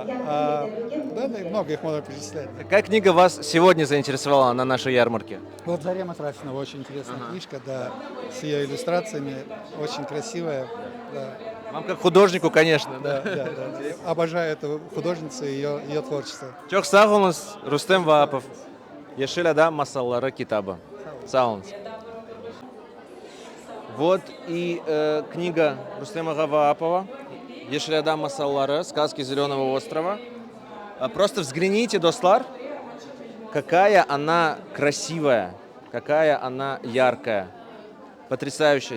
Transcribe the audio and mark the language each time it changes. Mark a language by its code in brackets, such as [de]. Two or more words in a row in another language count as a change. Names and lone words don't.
[ru] Да, и много их можно перечислять. Какая книга вас сегодня заинтересовала на нашей ярмарке? Вот «Зарема Трасинова» очень интересная книжка, да, с ее иллюстрациями, очень красивая, да. Вам как художнику, конечно. Да. Обожаю эту художницу и ее творчество. [crh] Çok sağ olunuz Рустем Ваапов. Yeşil Ada Masalları kitabı. Sağ olunuz. [ru] Вот и книга Рустема Ваапова «Yeşil Ada Masalları. Сказки Зеленого острова». Просто взгляните, достлар, какая она красивая, какая она яркая, потрясающая.